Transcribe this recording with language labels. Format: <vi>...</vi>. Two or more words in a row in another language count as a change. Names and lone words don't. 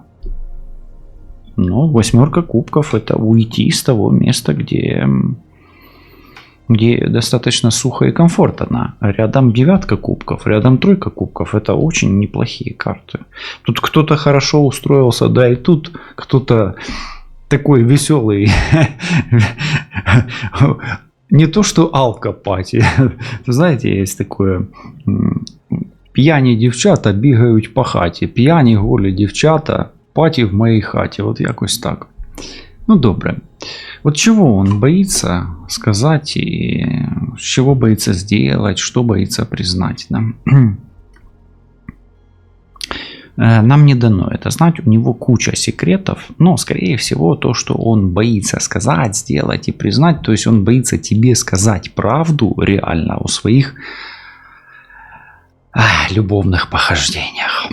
<ru>Но восьмерка кубков — это уйти с того места, где достаточно сухо и комфортно. Рядом девятка кубков, рядом тройка кубков — это очень неплохие карты. Тут кто-то хорошо устроился, да, и тут кто-то такой веселый. Не то, что алкопаті.</ru> <uk>Знаєте, є таке. П'яні дівчата бігають по хаті. П'яні голі дівчата, паті в моїй хаті. Вот якось так. Ну, добре.</uk> <ru>Вот чего он боится сказать и чего боится сделать, что боится признать. Да? Нам не дано это знать, у него куча секретов, но скорее всего то, что он боится сказать, сделать и признать, то есть он боится тебе сказать правду реально о своих любовных похождениях.</ru>